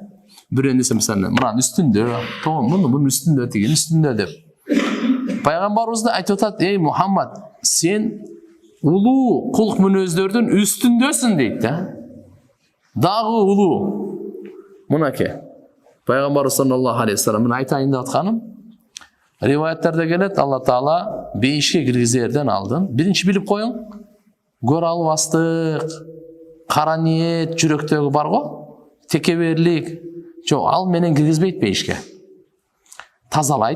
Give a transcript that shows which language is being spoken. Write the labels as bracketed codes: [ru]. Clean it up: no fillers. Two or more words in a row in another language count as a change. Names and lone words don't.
[ky] Бир нерсе мисалы, мына үстүндө, мунун үстүндө деген үстүндө деп. Пайгамбарыбызды айтып атат, ey Мухаммад, сен улуу кулк мүнөздөрдүн үстүндөсүн дейт да. Дагы улуу. Мунаке. Пайгамбар [ar] صلى الله عليه وسلم [ky] мен айтайын деп атканым, риваяттарда келет, Алла Таала бейишке киргизерден алдын биринчи билип коюң, көр албастык, кара ниет жүрөктөгү бар го, текеберлик, жок, ал менен киргизбейт бейишке. Тазалайт.